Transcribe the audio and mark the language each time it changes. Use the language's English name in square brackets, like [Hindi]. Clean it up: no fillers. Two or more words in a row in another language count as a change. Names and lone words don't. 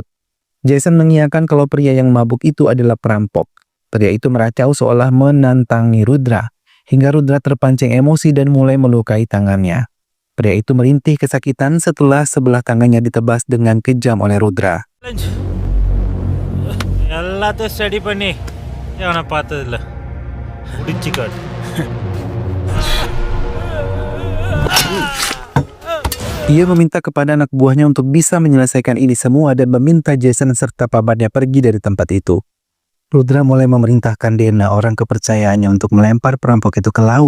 [Indonesian] Jason mengiyakan kalau pria yang mabuk itu adalah perampok. Pria itu meracau seolah menantangi Rudra, hingga Rudra terpancing emosi dan mulai melukai tangannya. Pria itu merintih kesakitan setelah sebelah tangannya ditebas dengan kejam oleh Rudra. [Tamil] எல்லாத்தையும் ஸ்டடி பண்ணி அவனை பார்த்ததில்ல முடிச்சுக்காடு. [Indonesian] Ia meminta kepada anak buahnya untuk bisa menyelesaikan ini semua dan meminta Jason serta pamannya pergi dari tempat itu. Rudra mulai memerintahkan Dena, orang kepercayaannya, untuk melempar perampok itu ke laut.